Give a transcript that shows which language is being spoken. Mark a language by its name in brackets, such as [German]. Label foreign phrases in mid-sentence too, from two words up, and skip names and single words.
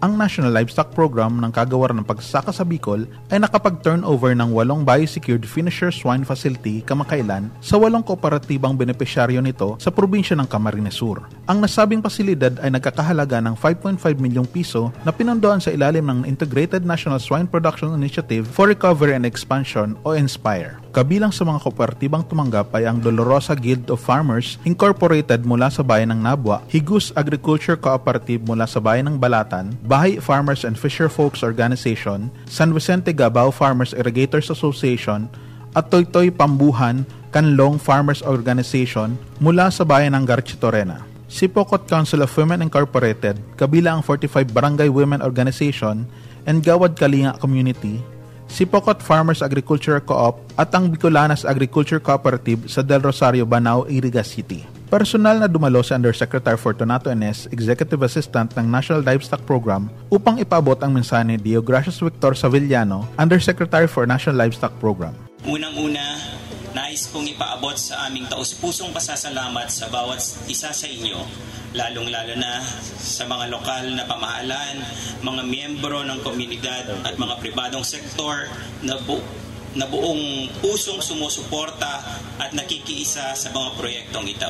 [Filipino] ang National Livestock Program ng Kagawaran ng Pagsasaka sa Bicol ay nakapag-turnover ng 8 [English] biosecured finisher swine facility [Filipino] kamakailan sa 8 kooperatibang benepisyaryo nito sa probinsya ng Camarines Sur. Ang nasabing pasilidad ay nagkakahalaga ng 5.5 milyong piso na pinondohan sa ilalim ng Integrated National Swine Production Initiative for Recovery and Expansion o INSPIRE. Kabilang sa mga kooperatibang tumanggap ay ang Dolorosa Guild of Farmers Incorporated mula sa bayan ng Nabwa, Higus Agriculture Cooperative mula sa bayan ng Balatan, Bahay Farmers and Fisherfolks Organization, San Vicente Gabao Farmers Irrigators Association, at Toytoy Pambuhan Canlong Farmers Organization mula sa bayan ng Garchitorena. Sipokot Council of Women Incorporated, kabila ang 45 Barangay Women Organization and Gawad Kalinga Community, Sipokot Farmers Agriculture Co-op at ang Bicolanas Agriculture Cooperative sa Del Rosario, Banao, Iriga City. Personal na dumalo si Undersecretary Fortunato Enes, Executive Assistant ng National Livestock Program upang ipaabot ang mensahe ni Deogracias Victor Savillano, Undersecretary for National Livestock Program. Unang-una, nais kong ipaabot sa aming taus-pusong pasasalamat sa bawat isa sa inyo, lalong-lalo na sa mga lokal na pamahalaan, mga miyembro ng komunidad at mga pribadong sektor na buong pusong sumusuporta at nakikiisa sa mga proyektong ito.